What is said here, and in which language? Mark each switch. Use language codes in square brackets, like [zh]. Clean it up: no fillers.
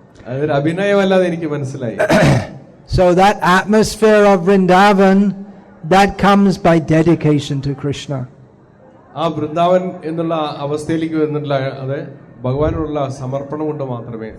[ml] അതൊരു അഭിനയമല്ലാതെ എനിക്ക് മനസ്സിലായി. [en] So that atmosphere of Vrindavan, that comes by dedication to Krishna. [ml] ആ വൃന്ദാവൻ എന്നുള്ള അവസ്ഥയിലേക്ക് വരുന്നില്ല, അത് ഭഗവാനോടുള്ള സമർപ്പണം കൊണ്ട് മാത്രമേ.